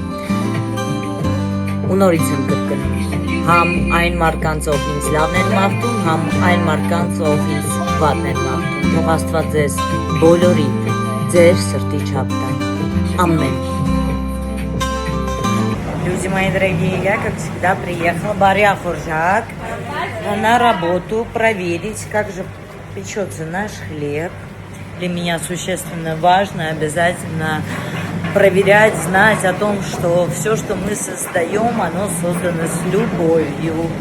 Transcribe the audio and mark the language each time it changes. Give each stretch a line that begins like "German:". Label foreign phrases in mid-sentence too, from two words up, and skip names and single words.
Armenian: Ու նորից եմ կրկնում, համ այն մարդկանց, ով ինձ լավն են մաղթում, համ այն մարդկանց, ով ինձ վատն են մաղթում։ Թող Աստված ձեզ բոլորիդ ձեր սրտի չափ տա։ Ամեն։
Russian: Люди мои дорогие, я, как всегда, приехала Барья-Хуржак на работу проверить, как же печется наш хлеб. Для меня существенно важно обязательно проверять, знать о том, что все, что мы создаем, оно создано с любовью.